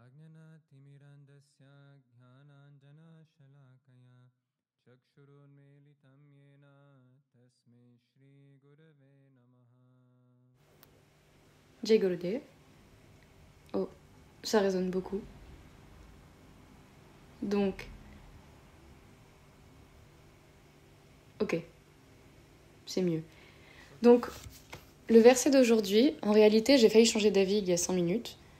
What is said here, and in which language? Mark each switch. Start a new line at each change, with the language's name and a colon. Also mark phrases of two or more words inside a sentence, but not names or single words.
Sanskrit: ज्ञानाञ्जनतिमिरन्धस्य ज्ञानाञ्जनशलाकया चक्षुरुन्मीलितं येन तस्मै श्रीगुरवे नमः. Jai Gurudev.
French: Oh, ça résonne beaucoup. Donc, ok, c'est mieux. Donc, le verset d'aujourd'hui, en réalité, j'ai failli changer d'avis il y a 5 minutes.